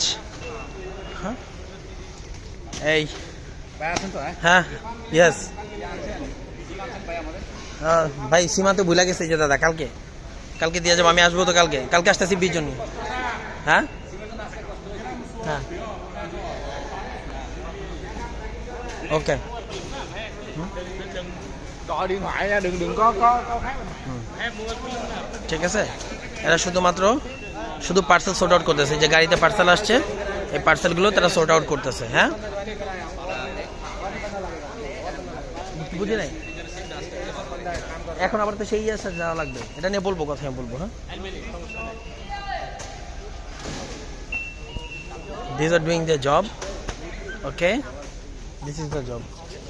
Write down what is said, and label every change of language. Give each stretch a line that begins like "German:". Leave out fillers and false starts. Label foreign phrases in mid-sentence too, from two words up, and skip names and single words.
Bangla: হ্যাঁ, এই হ্যাঁ, ইয়েস ভাই, সীমান্ত ভুলে গেছে যে দাদা, কালকে কালকে দিয়ে যাবো। আমি আসবো তো কালকে, কালকে আসতেছি 20 জন। হ্যাঁ হ্যাঁ, ওকে।
Vietnamese: Gọi điện thoại ra, đừng đừng có khác.
Bangla: ঠিক আছে, এরা শুধুমাত্র শুধু পার্সেল
English: sort out
Bangla: করতেছে। যে গাড়িতে পার্সেল আসছে, এই পার্সেলগুলো তারা
English: sort out
Bangla: করতেছে। হ্যাঁ, বুঝি নাই। এখন আবার তো সেই আসা যাওয়া লাগবে, এটা নিয়ে বলবো, কথা বলবো। হ্যাঁ,
English: these are doing their job. Okay, this is the job.